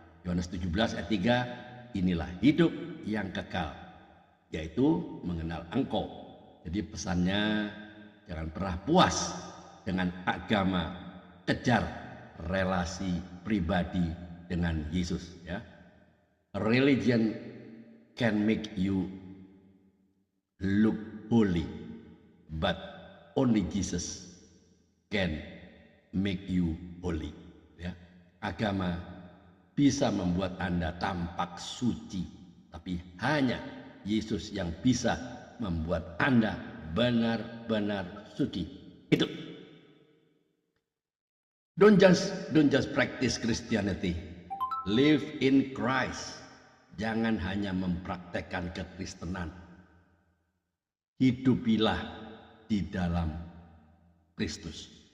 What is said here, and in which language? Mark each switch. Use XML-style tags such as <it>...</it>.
<id>Yohanes 17 ayat 3, inilah hidup yang kekal, yaitu mengenal Engkau. Jadi pesannya, jangan pernah puas dengan agama, kejar relasi pribadi dengan Yesus ya.</id> <en>Religion can make you look holy, but only Jesus can make you holy ya.</en> <id>Agama bisa membuat Anda tampak suci, tapi hanya Yesus yang bisa membuat Anda benar-benar suci. Itu.</id> <en>Don't just practice Christianity. Live in Christ.</en> <id>Jangan hanya mempraktekkan kekristenan. Hidupilah di dalam Kristus.</id>